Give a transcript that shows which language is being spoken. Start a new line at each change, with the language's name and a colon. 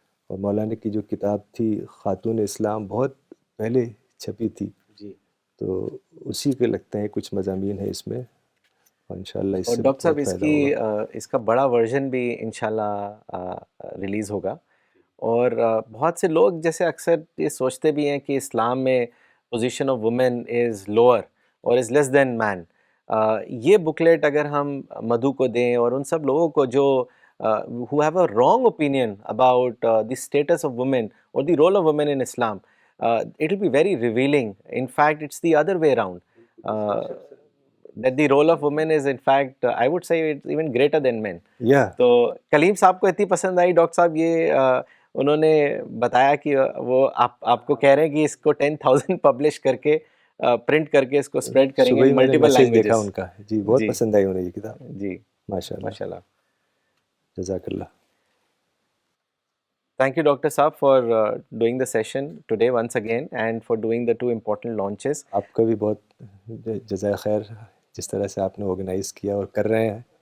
Urdu: اور مولانا کی جو کتاب تھی خاتون اسلام بہت پہلے چھپی تھی, تو اسی کے لگتے ہیں کچھ مضامین ہیں اس میں, اور انشاءاللہ اس سے ڈاکٹر صاحب بہت فائدہ ہوگا. اس کا بڑا ورژن بھی انشاءاللہ ریلیز ہوگا. اور بہت سے لوگ جیسے اکثر یہ سوچتے بھی ہیں کہ اسلام میں
English: Position of women is lower اور is less than men.
Urdu: یہ بکلیٹ اگر ہم مدھو کو دیں اور ان سب لوگوں کو جو
English: who have a wrong opinion about the status of women or the role of women in Islam, it will be very revealing. In fact, it's the other way around. that the role of women is in fact I would say it's even greater than men. Yeah.
Urdu: تو کلیم صاحب کو اتنی پسند آئی doctor صاحب یہ انہوں نے بتایا کہ وہ آپ کو کہہ رہے ہیں کہ اس کو 10,000 پبلش کر کے پرنٹ کر کے اس کو اسپریڈ کریں گے ملٹیپل میسج دیکھا لینگویجز. ان کا جی بہت پسند آئی انہیں یہ کتاب. جی ماشاء اللہ ماشاء اللہ. جزاک اللہ.
English: Thank you, Dr. Saab, for doing the session today once again and for doing the 2 important launches.
Urdu: آپ کا بھی بہت جزائے خیر جس طرح سے آپ نے آرگنائز کیا اور کر رہے ہیں.